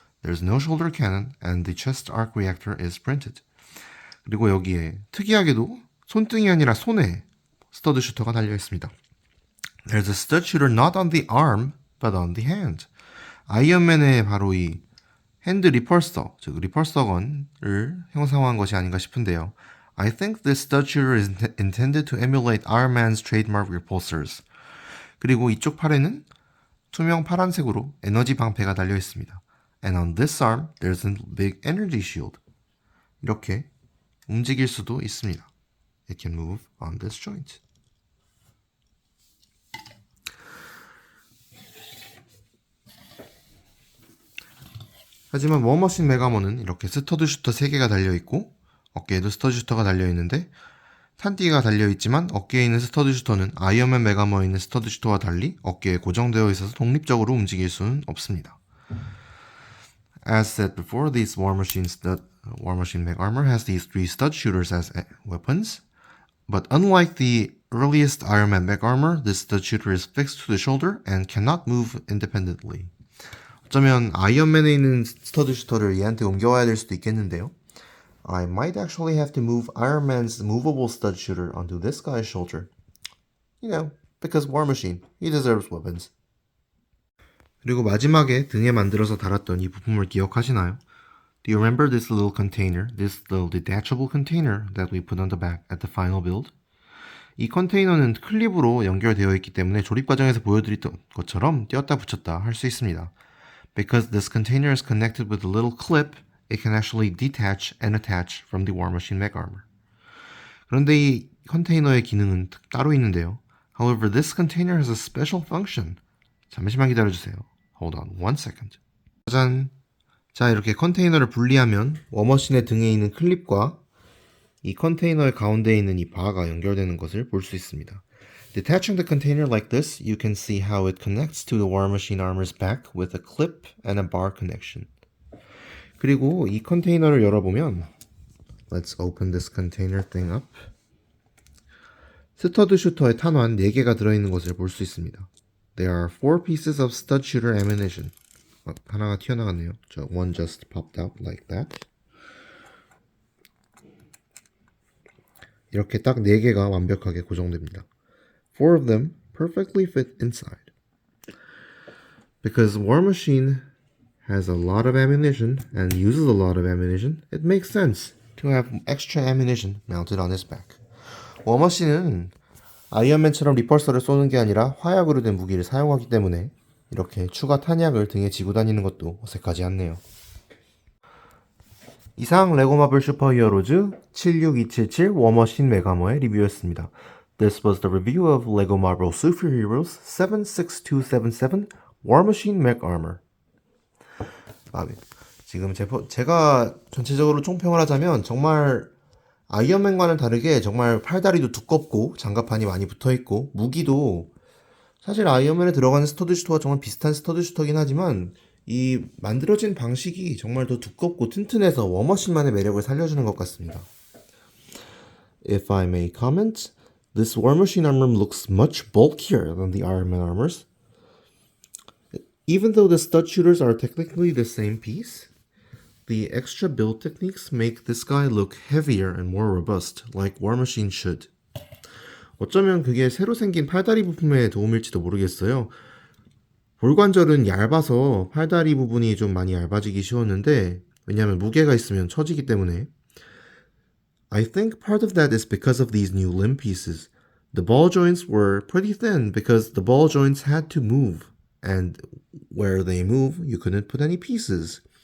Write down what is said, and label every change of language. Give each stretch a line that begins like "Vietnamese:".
English: There's no shoulder cannon and the chest arc reactor is printed.
Korean: 그리고 여기에 특이하게도 손등이 아니라 손에 스터드 슈터가 달려 있습니다.
English: There's a stud shooter not on the arm but on the hand.
Korean: 아이언맨의 바로 이 핸드 리펄서, 즉 리펄서건을 형상화한 것이 아닌가 싶은데요.
English: I think this stud shooter is intended to emulate Iron Man's trademark repulsors.
Korean: 그리고 이쪽 팔에는 투명 파란색으로 에너지 방패가 달려 있습니다.
English: And on this arm, there's a big energy shield.
Korean: 이렇게 움직일 수도 있습니다.
English: It can move on this joint.
Korean: 하지만 워머신 메가머는 이렇게 스터드 슈터 3개가 달려있고 어깨에도 스터드 슈터가 달려있는데 탄띠가 달려있지만 어깨에 있는 스터드 슈터는 아이언맨 메가머에 있는 스터드 슈터와 달리 어깨에 고정되어 있어서 독립적으로 움직일 수는 없습니다.
English: As said before, this War Machine mech armor has these 3 stud shooters as weapons, but unlike the earliest Iron Man mech armor, this stud shooter is fixed to the shoulder and cannot move independently.
Korean: 어쩌면 아이언맨에 있는 스터드 슈터를 얘한테 옮겨와야 될 수도 있겠는데요.
English: I might actually have to move Iron Man's movable stud shooter onto this guy's shoulder. You know, because War Machine, he deserves weapons.
Korean: 그리고 마지막에 등에 만들어서 달았던 이 부품을 기억하시나요?
English: Do you remember this little container, this little detachable container that we put on the back at the final build?
Korean: 이 컨테이너는 클립으로 연결되어 있기 때문에 조립 과정에서 보여드렸던 것처럼 띄었다 붙였다 할 수 있습니다.
English: Because this container is connected with a little clip, it can actually detach and attach from the War Machine mech armor.
Korean: 그런데 이 컨테이너의 기능은 따로 있는데요.
English: However, this container has a special function.
Korean: 잠시만 기다려주세요.
English: Hold on one second.
Korean: 짜잔. 자, 이렇게 컨테이너를 분리하면 워머신의 등에 있는 클립과 이 컨테이너의 가운데에 있는 이 바가 연결되는 것을 볼 수 있습니다.
English: Detaching the container like this, you can see how it connects to the War Machine armor's back with a clip and a bar connection.
Korean: 그리고 이 컨테이너를 열어보면
English: Let's open this container thing up.
Korean: 스터드 슈터의 탄환 4개가 들어있는 것을 볼 수 있습니다.
English: There are 4 pieces of stud shooter ammunition.
Korean: 하나가 튀어나갔네요.
English: One just popped out like that.
Korean: 이렇게 딱 4개가 완벽하게 고정됩니다.
English: 4 of them perfectly fit inside. Because War Machine has a lot of ammunition and uses a lot of ammunition, it makes sense to have extra ammunition mounted on his back.
Korean: 워머신은 아이언맨처럼 리펄서를 쏘는 게 아니라 화약으로 된 무기를 사용하기 때문에 이렇게 추가 탄약을 등에 지고 다니는 것도 어색하지 않네요. 이상 레고마블 슈퍼히어로즈 76277 워머신 메가머의 리뷰였습니다.
English: This was the review of Lego Marvel Superheroes 76277 War Machine mech armor.
Korean: 지금 제가 전체적으로 총평을 하자면 정말 아이언맨과는 다르게 정말 팔다리도 두껍고 장갑판이 많이 붙어있고 무기도 사실 아이언맨에 들어가는 스터드 슈터와 정말 비슷한 스터드 슈터긴 하지만 이 만들어진 방식이 정말 더 두껍고 튼튼해서 워머신만의 매력을 살려주는 것 같습니다.
English: If I may comment, this War Machine armor looks much bulkier than the Iron Man armors. Even though the stud shooters are technically the same piece, the extra build techniques make this guy look heavier and more robust, like War Machine should.
Korean: 어쩌면 그게 새로 생긴 팔다리 부품의 도움일지도 모르겠어요. 볼관절은 얇아서 팔다리 부분이 좀 많이 얇아지기 쉬웠는데, 왜냐하면 무게가 있으면 처지기 때문에.
English: I think part of that is because of these new limb pieces. The ball joints were pretty thin because the ball joints had to move, and where they move, you couldn't put any pieces.